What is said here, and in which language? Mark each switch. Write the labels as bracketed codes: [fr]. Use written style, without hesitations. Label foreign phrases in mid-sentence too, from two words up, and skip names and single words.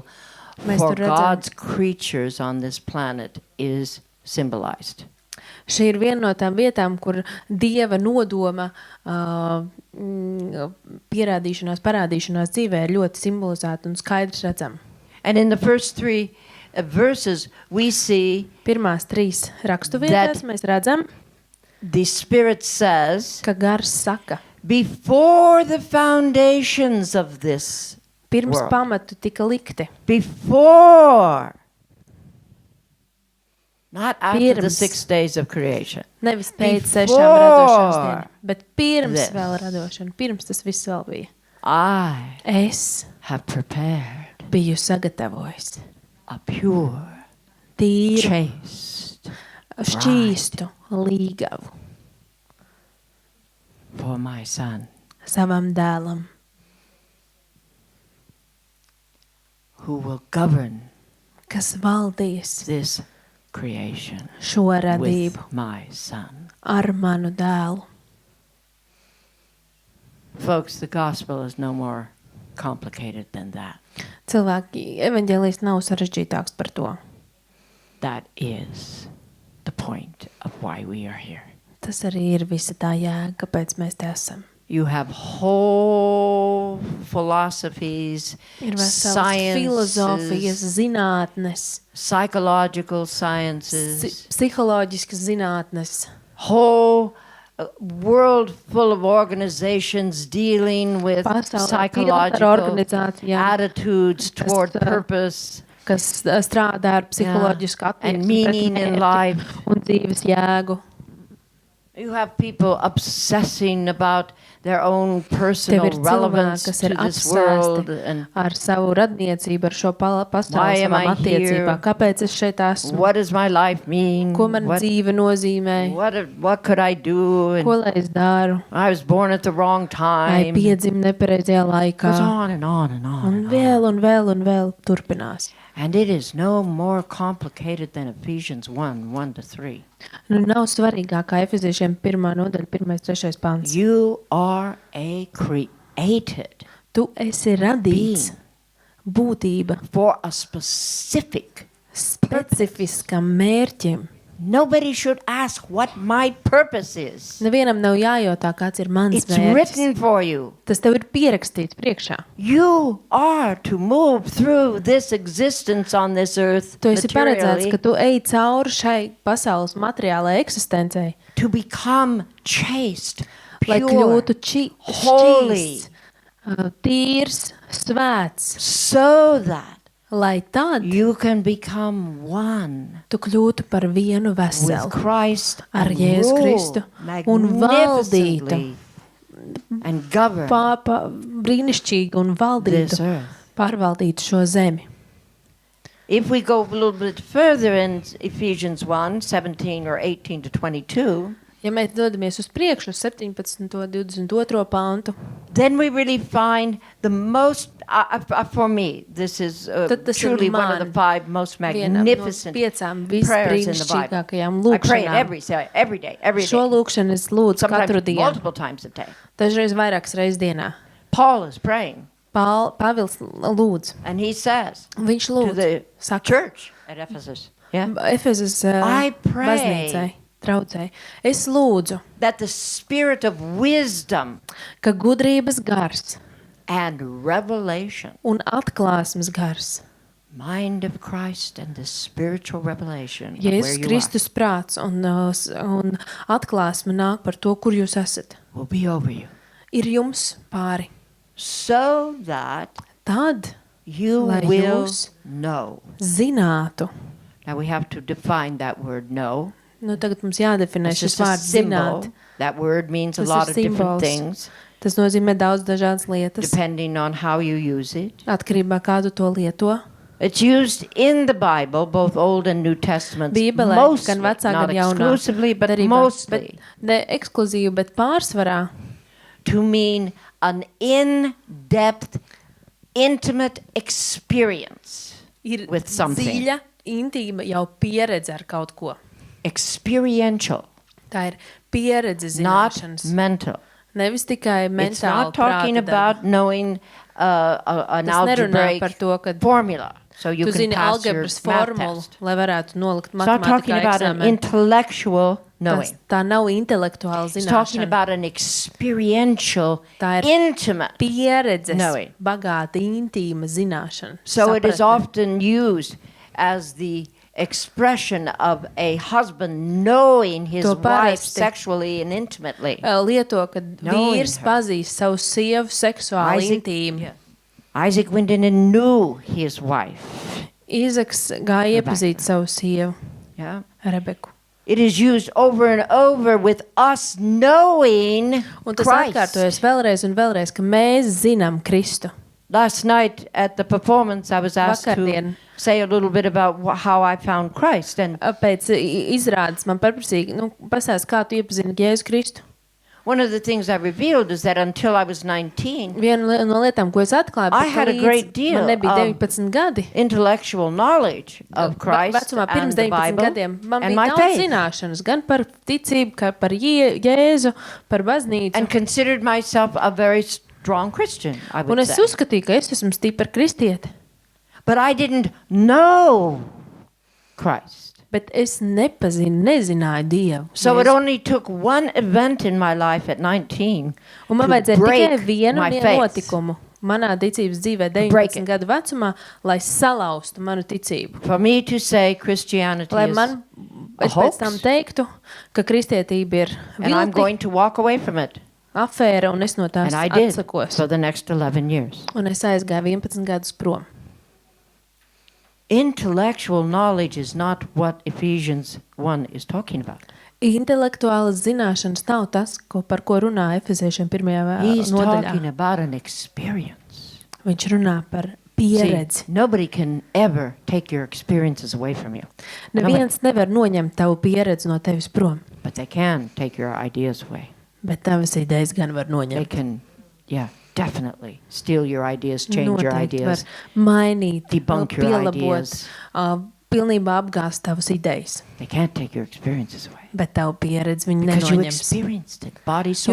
[lv] Mēs [en] for [lv] tur redzam- [en] God's creatures on this planet is symbolized. [lv] šī ir viena no tām vietām, kur Dieva nodoma parādīšanās dzīvē ir ļoti simbolizēta un skaidrs redzama. [en] And in the first 3 verses, we see [lv] Pirmās 3 rakstu vietās mēs redzam, [en] the Spirit says, [lv] ka gars saka, [en] before the foundations of this [lv] Pirms [en] world. [lv] pamatu tika likti. [en] Before. Not after the [lv] Pirms. [en] 6 days of creation. [lv] Nevis pēc [en] Before [lv] 6 radošanas dienām, bet pirms [en] this. [lv] vēl radošana. Pirms tas viss vēl bija. [en] I [lv] Es [en] have prepared [lv] biju sagatavojis [en] a pure, [lv] tīru, [en] chaste [lv] šķīstu līgavu [en] for my son, [lv] savam dēlam, [en] who will govern [lv] kas valdīs [en] this creation [lv] šo [en] with [lv] radību [en] my son. [lv] ar manu dēlu. [en] Folks, the gospel is no more complicated than that. [lv] Cilvēki, evaņģēlijs nav sarežģītāks par to. [en] That is the point of why we are here. [lv] Tas arī ir visa tā jēga, kāpēc mēs te esam. [en] You have whole philosophies, [lv] Ir veselas filozofijas, [en] sciences, [lv] zinātnes, [en] psychological sciences, [lv] psiholoģiskas zinātnes, [en] whole world full of organizations dealing with [lv] pasaulē pilna ar [en] psychological [lv] organizācijām, [en] attitudes toward [lv] Kas, [en] purpose [lv] kas strādā ar psiholoģisku [en] and [lv] attieksmi [en] meaning [lv] pret [en] in [lv] mērķi [en] life. [lv] un dzīves jēgu. [en] You have people obsessing about their own [lv] Tev [en] personal [lv] ir cilvēki, [en] relevance [lv] kas [en] to [lv] ir [en] this world [lv] apsēsti [en] and [lv] ar savu radniecību, ar šo [en] Why [lv] pastāvu [en] am I [lv] savām attiecībām. [en] here? [lv] Kāpēc es šeit esmu? [en] what does my life mean? [lv] Ko man [en] What, [lv] dzīve nozīmē? [en] what could I do? And [lv] Ko lai es daru? [en] I was born at the wrong [lv] Vai [en] time. [lv] piedzimu nepareizajā laikā? [en] Goes on and on and on. [lv] Un [en] And on. [lv] vēl un vēl un vēl turpinās. [en] And it is no more complicated than Ephesians 1, 1-3. [lv] Nu, nav svarīgāk kā Efeziešiem 1. nodaļa, 1.3. pants. [en] You are a created [lv] Tu esi radīts būtība [en] for a specific. [lv] specifiskam mērķim. [en] Nobody should ask what my purpose is. [lv] Nevienam nav jājautā, kāds ir mans [en] It's [lv] mērķis. [en] written for you. [lv] Tas tev ir pierakstīts priekšā. [en] You are to move through this existence on this earth [lv] Tu esi paredzēts, [en] materially [lv] ka tu ej cauri šai pasaules materiālai eksistencei, [en] to become chaste, [lv] lai [en] pure, [lv] kļūtu [en] holy. [lv] šķīsts, tīrs, svēts, [en] so that [lv] lai tad [en] you can become one [lv] tu kļūtu par vienu [en] with [lv] veselu [en] Christ [lv] ar [en] and [lv] Jēzu [en] rule [lv] Kristu un valdītu [en] magnificently and govern [lv] brīnišķīgi un valdītu, [en] this earth. [lv] pārvaldītu šo zemi. [en] If we go a little bit further in Ephesians 1, 17 or 18-22, [lv] Ja mēs dodamies uz priekšu, uz 17. 22. pantu, [en] then we really find the most, for me, this is [lv] Tad tas ir [en] truly one of the [lv] man [en] 5 most [lv] vienam no [en] magnificent [lv] 5 [en] prayers in the Bible. [lv] visbrīnišķīgākajām [en] I pray it [lv] lūkšanām. [en] every day, [lv] Šo lūkšanu es lūdzu [en] sometimes [lv] katru dienu, [en] multiple times a day. [lv] dažreiz vairākas reizes dienā. [en] Paul is praying, [lv] Pāvils lūdz, [en] and he says [lv] viņš [en] to [lv] lūdz, [en] the [lv] saka, [en] church at Ephesus, [lv] Efezas [en] I pray [lv] baznīcai, traucēji. Es lūdzu, [en] that the spirit of wisdom [lv] ka gudrības gars [en] and revelation, [lv] un atklāsmes gars, [en] mind of Christ and the spiritual revelation of where [lv] Jēzus [en] you [lv] Kristus prāts un atklāsme nāk par to, kur jūs esat, [en] are, will be over you, [lv] ir jums pāri. [en] so that [lv] Tad, [en] you [lv] lai [en] will [lv] jūs [en] know. [lv] zinātu, [en] Now we have to define that word know. [lv] nu tagad mums jādefinē [en] It's [lv] šis [en] just a [lv] vārds [en] symbol. [lv] zināt. [en] That word means a [lv] Tas [en] lot [lv] ir [en] of different [lv] simbols. [en] things [lv] Tas nozīmē daudz dažādas lietas, [en] depending on how you use it. [lv] atkarībā kādu to lieto. [en] It's used in the Bible, both Old and New Testaments, [lv] Bībelē, [en] mostly, [lv] gan vecā, [en] not [lv] gan jaunā [en] exclusively, but [lv] derībā, [en] mostly, [lv] bet ne ekskluzīvi, bet pārsvarā [en] to mean an in-depth, intimate experience [lv] ir [en] with something. [lv] dziļa, intīma jau pieredze ar kaut ko. [en] Experiential, [lv] Tā ir pieredze [en] not [lv] zināšanas. [en] mental. [lv] Nevis tikai [en] It's [lv] mentāli [en] not talking [lv] prāta [en] about knowing an [lv] Tas nerunā [en] algebraic [lv] par to, ka [en] formula, so you [lv] tu [en] can [lv] zini [en] pass your [lv] algebras [en] math [lv] formulu, [en] test. [lv] lai varētu nolikt [en] It's not talking [lv] matemātikā [en] about an [lv] eksāmenu. [en] intellectual knowing. [lv] Tā nav intelektuāla [en] It's talking [lv] zināšana. [en] about an experiential, [lv] Tā ir [en] intimate. [lv] pieredzes, [en] Knowing. [lv] bagāta, intīma zināšana. [en] So it is [lv] sapratne. [en] often used as the expression of a husband knowing his [lv] To [en] wife [lv] parasti. [en] sexually and intimately. [lv] Lieto, kad [en] Knowing [lv] vīrs [en] her. [lv] pazīst savu sievu seksuāli intīmi. [en] Yeah. Isaac went in and knew his wife. [lv] Īzaks gāja iepazīt savu sievu, [en] Yeah. [lv] Rebeku. [en] It is used over and over with us knowing [lv] Un tas [en] Christ. [lv] atkārtojas vēlreiz un vēlreiz, ka mēs zinām Kristu. [en] Last night at the performance, I was asked [lv] Vakardien. [en] to say a little bit about how I found Christ. And [lv] Pēc izrādes man paprasīja, pasāst, kā tu iepazini Jēzu Kristu. [en] one of the things I revealed is that until I was 19, [lv] Viena no lietām, ko es atklāju, [en] I had a great deal [lv] man nebija [en] of [lv] 19 gadi. [en] intellectual knowledge of Christ [lv] Vecumā pirms [en] and the [lv] 19 [en] Bible [lv] gadiem man [en] and [lv] bija [en] my [lv] daudz [en] faith. [lv] zināšanas, gan par ticību, kā par Jēzu, par baznīcu. [en] And considered myself a very strong Christian, I [lv] Un [en] would [lv] es [en] say. [lv] uzskatīju, ka es esmu stipra kristiete. [en] But I didn't know Christ. [lv] Bet es nezināju Dievu. [en] So it only took one event in my life at 19 [lv] Un man [en] to [lv] vajadzēja tikai [en] break [lv] vienu [en] my faith. [lv] notikumu manā ticības dzīvē [en] break [lv] 19 gadu vecumā, lai salauztu manu ticību. [en] For me to say Christianity [lv] Lai [en] is [lv] man, [en] a [lv] es pēc [en] hoax, [lv] tam teiktu, ka kristietība ir [en] and I'm [lv] vilti, [en] going to walk away from it. [lv] afēra, un es no tās [en] And I did [lv] atsakos. [en] for the next 11 years. [lv] Un es aizgāju 11 gadus prom. [en] Intellectual knowledge is not what Ephesians 1 is talking about. [lv] Intelektuālas zināšanas nav tas, par ko runā Efeziešiem 1. [en] He's talking [lv] nodaļā. [en] about an experience. [lv] Viņš runā par [en] See, [lv] pieredzi. [en] nobody can ever take your experiences away from you, [lv] Neviens nevar noņemt tavu pieredzi no tevis prom, [en] but they can take your ideas away. [lv] bet tavas idejas gan var [en] They [lv] noņemt. [en] can, definitely steal your ideas, change your [lv] Noteikti var [en] ideas. [lv] mainīt, [en] debunk your [lv] pielabot, [en] ideas. [lv] Pilnībā apgāst tavas idejas, [en] They can't take your experiences away. [lv] bet tavu pieredzi viņi [en] Because you [lv] nenoņems. [en] experienced it, body, soul,